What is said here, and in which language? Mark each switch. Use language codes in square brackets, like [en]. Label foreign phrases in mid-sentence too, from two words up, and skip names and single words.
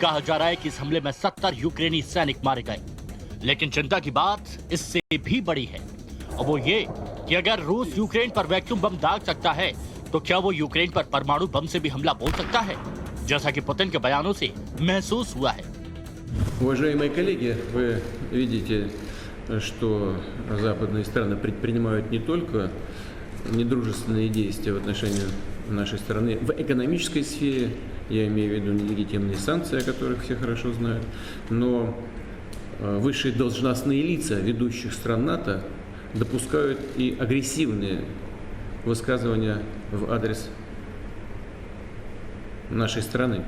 [hi] कहा जा रहा है कि इस हमले में 70 यूक्रेनी सैनिक मारे गए। लेकिन चिंता की बात इससे भी बड़ी है, और वो ये कि अगर रूस यूक्रेन पर वैक्यूम बम दाग सकता है तो क्या वो यूक्रेन पर परमाणु बम से भी हमला बोल सकता है, जैसा कि पुतिन के बयानों से महसूस हुआ है। [ru] Уважаемые коллеги, вы видите, что западные страны предпринимают не только недружественные действия в отношении нашей страны в экономической сфере, я имею в виду нелегитимные санкции, о которых все хорошо знают, но высшие должностные лица ведущих стран НАТО допускают и агрессивные высказывания в адрес нашей страны.